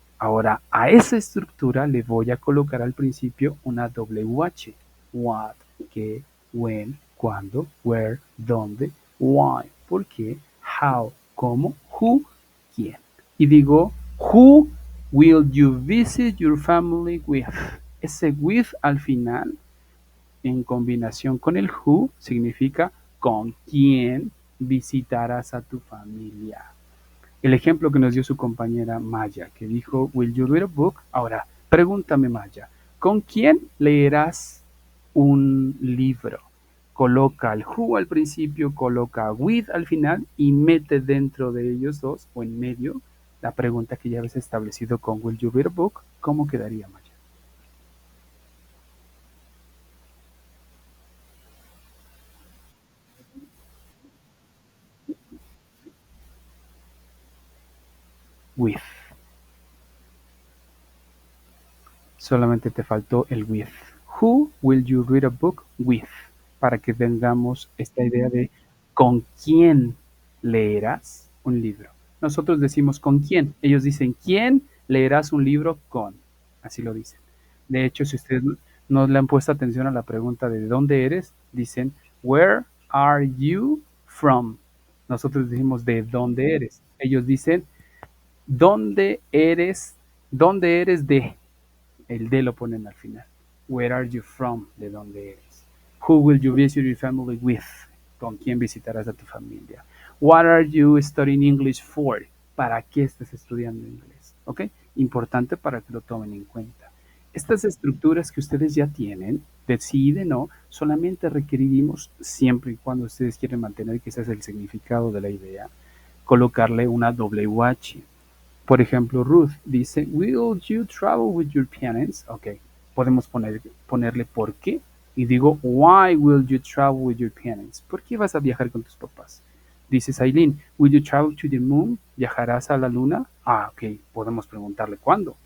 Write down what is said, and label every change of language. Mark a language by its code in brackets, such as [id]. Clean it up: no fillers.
[es] Ahora a esa estructura le voy a colocar al principio una WH. What, qué, when, cuándo, where, dónde, why, por qué, how, cómo, who, quién. Y digo, [en] who will you visit your family with? [es] Ese with al final, en combinación con el who, significa con quién visitarás a tu familia. El ejemplo que nos dio su compañera Maya, que dijo, [en] will you read a book? [es] Ahora, pregúntame Maya, ¿con quién leerás un libro? Coloca el who al principio, coloca with al final y mete dentro de ellos dos o en medio la pregunta que ya habéis establecido con [en] will you read a book. [es] ¿Cómo quedaría Maya? [en] With. [es] Solamente te faltó el with. [en] Who will you read a book with? [es] Para que tengamos esta idea de con quién leerás un libro. Nosotros decimos con quién. Ellos dicen quién leerás un libro con. Así lo dicen. De hecho, si ustedes no le han puesto atención a la pregunta de dónde eres, dicen [en] where are you from? [es] Nosotros decimos de dónde eres. Ellos dicen dónde eres de. El de lo ponen al final. [en] Where are you from? [es] ¿De dónde eres? [en] Who will you visit your family with? [es] ¿Con quién visitarás a tu familia? [en] What are you studying English for? [es] ¿Para qué estás estudiando inglés? ¿Ok? Importante para que lo tomen en cuenta. Estas estructuras que ustedes ya tienen, de sí y de no, solamente requerimos, siempre y cuando ustedes quieren mantener quizás el significado de la idea, colocarle una WH. Por ejemplo, Ruth dice, [en] Will you travel with your parents? [es] Ok, podemos ponerle por qué. Y digo, [en] Why will you travel with your parents? [es] ¿Por qué vas a viajar con tus papás? Dices, [en] Aileen, Will you travel to the moon? [es] ¿Viajarás a la luna? Ah, ok, podemos preguntarle cuándo.